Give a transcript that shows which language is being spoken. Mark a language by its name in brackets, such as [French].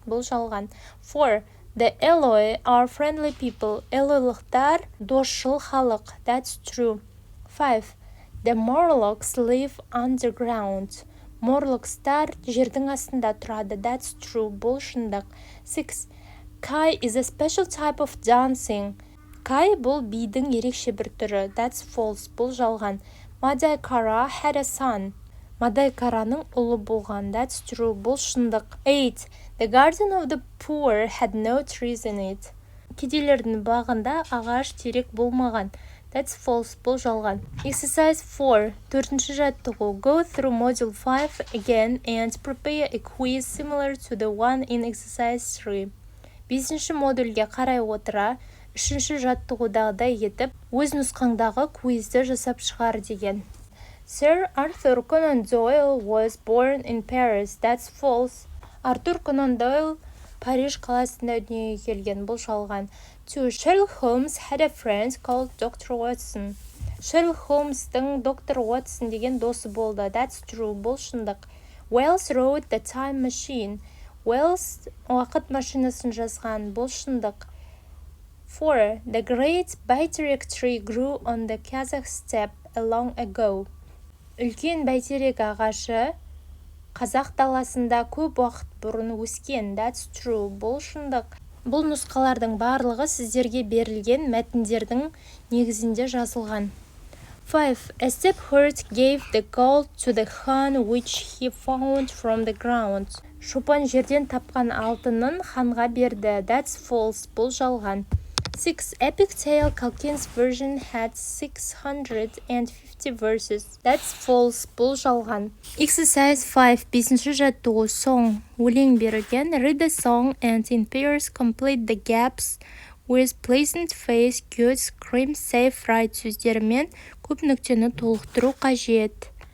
[Kazakh] Бұл жалған. 4. [English] The Eloi are friendly people. [Kazakh] Элойлықтар досшыл халық. [English] That's true. 5. The Morlocks live underground. [Kazakh] Morlockстар жердің астында тұрады. [English] That's true. [Kazakh] Бұл шындық. [English] 6. Kai is a special type of dancing. [Kazakh] Kai бұл бидің ерекше бір түрі. [English] That's false. [Kazakh] Бұл жалған. [English] Madai Kara had a son. [Kazakh] Мадай Караның ұлы болған. [English] That's true. [Kazakh] Бұл шындық. [English] 8. The garden of the poor had no trees in it. [Kazakh] кедейлердің бағында ағаш терек болмаған. [English] That's false. [Kazakh] Бұл жалған. [English] Exercise 4. [Kazakh] Төртінші жаттығу. [English] Go through module 5 again and prepare a quiz similar to the one in exercise 3. [Kazakh] Бесінші модульге қарай отыра, үшінші жаттығудағыдай етіп, өз нұсқаңдағы квизді жасап шығар деген. [English] Sir Arthur Conan Doyle was born in Paris. That's false. [Kazakh] Артур Конан Дойл Париж қаласында дүниеге келген. Бұл жалған. 2. [English] Sherlock Holmes had a friend called Dr. Watson. [Kazakh] Sherlock Holmes'тың доктор Watson деген досы болды. [English] That's true. [Kazakh] Бұл шындық. [English] Wells wrote the time machine. [Kazakh] Wells уақыт машинасын жазған. Бұл шындық. 4. [English] The great baiтерек tree grew on the Kazakh steppe long ago. [Kazakh] Үлкен бәйтерек ағашы қазақ даласында көп уақыт бұрын өскен. [English] That's true. [Kazakh] Бұл шындық. Бұл нұсқалардың барлығы сіздерге берілген мәтіндердің негізінде жазылған. 5. [English] A shepherd gave the gold to the Khan which he found from the ground. [Kazakh] Шопан жерден тапқан алтынын ханға берді. [English] That's false. [Kazakh] Бұл жалған. [English] 6. Epic tale Culkin's version had 650 verses. That's false. [Kazakh] Бұл жалған. [English] Exercise 5. [Kazakh] Бесінші жаттығу. [English] Song. [Kazakh] Өлең берілген. [English] Read the song and in pairs complete the gaps with pleasant face, good, scream, safe, right [Kazakh] сөздерімен көп нүктені толықтыру қажет.